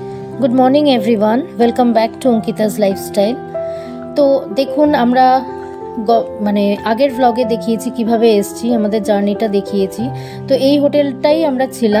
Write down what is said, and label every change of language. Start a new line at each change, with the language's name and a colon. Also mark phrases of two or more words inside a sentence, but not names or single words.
English: Good morning everyone, welcome back to Ankita's Lifestyle.
Bangla: তো দেখুন আমরা মানে আগের ভ্লগে দেখিয়েছি কিভাবে এসেছি, আমাদের জার্নিটা দেখিয়েছি। तो এই হোটেলটাই আমরা ছিলাম।